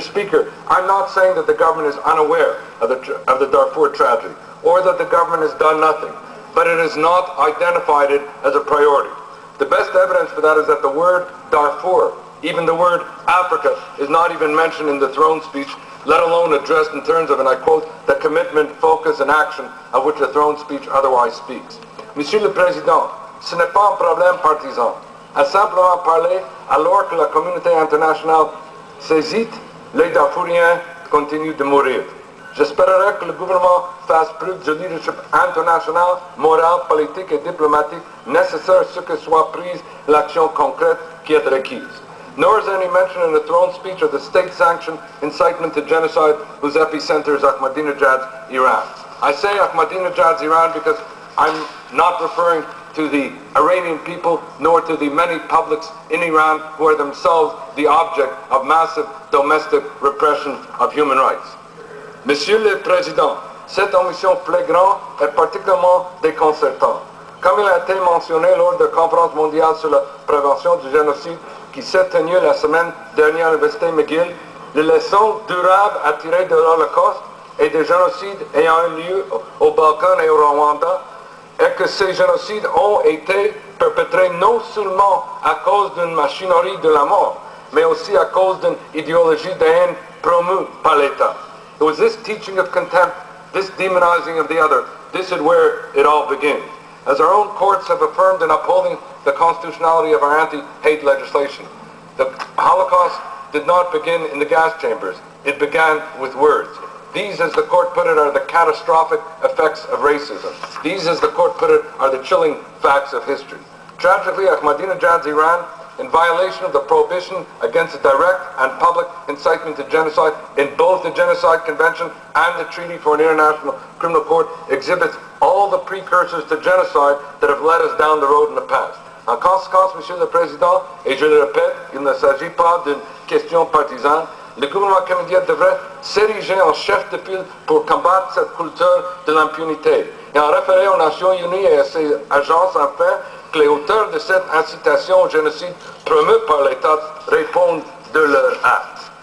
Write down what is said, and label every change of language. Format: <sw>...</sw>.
<en>Speaker, I'm not saying that the government is unaware of the Darfur tragedy, or that the government has done nothing, but it has not identified it as a priority. The best evidence for that is that the word Darfur, even the word Africa, is not even mentioned in the Trône speech, let alone addressed in terms of, and I quote, the commitment, focus, and action of which the Trône speech otherwise speaks.</en> <fr>Monsieur le Président, ce n'est pas un problème partisan. À simplement parler, alors que la communauté internationale saisit, les Darfouriens continuent de mourir. J'espérerais que le gouvernement fasse preuve de leadership international, moral, politique et diplomatique nécessaire ce que soit prise l'action concrète qui est requise.</fr> <en>Nor is there any mention in the Trône speech of the state-sanctioned incitement to genocide whose epicenter is Ahmadinejad's Iran. I say Ahmadinejad's Iran because I'm not referring to the Iranian people nor to the many publics in Iran who are themselves the object of massive domestic repression of human rights.</en> <fr>Monsieur le Président, cette omission flagrante est particulièrement déconcertante. Comme il a été mentionné lors de la conférence mondiale sur la prévention du génocide qui s'est tenue la semaine dernière à l'Université McGill, les leçons durables à tirer de l'Holocauste et des génocides ayant eu lieu au Balkan et au Rwanda est que ces génocides ont été perpétrés non seulement à cause d'une machinerie de la mort, mais aussi à cause d'une idéologie de haine promue par l'État.</fr> <en>It was this teaching of contempt, this demonizing of the other, this is where it all begins. As our own courts have affirmed in upholding the constitutionality of our anti-hate legislation, the Holocaust did not begin in the gas chambers. It began with words. These, as the court put it, are the catastrophic effects of racism. These, as the court put it, are the chilling facts of history. Tragically, Ahmadinejad's Iran, in violation of the prohibition against the direct and public incitement to genocide in both the Genocide Convention and the Treaty for an International Criminal Court, exhibits all the precursors to genocide that have led us down the road in the past.</en> <fr>En conséquence, Monsieur le Président, et je le répète, il ne s'agit pas d'une question partisane, le gouvernement canadien devrait s'ériger en chef de file pour combattre cette culture de l'impunité et en référer aux Nations Unies et à ses agences afin que les auteurs de cette incitation au génocide promue par l'État répondent de leurs actes.</fr>